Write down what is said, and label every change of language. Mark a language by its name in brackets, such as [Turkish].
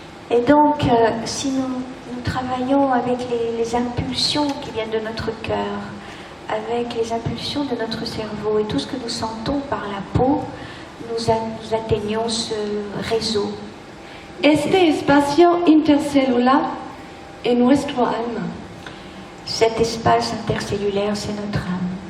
[French] Et donc, si nous travaillons avec les impulsions qui viennent de notre cœur, avec les impulsions de notre cerveau et tout ce que nous sentons par la peau, nous atteignons ce réseau. [Spanish] Este espacio intercelular es nuestro alma. [French] Cet espace intercellulaire, c'est notre âme.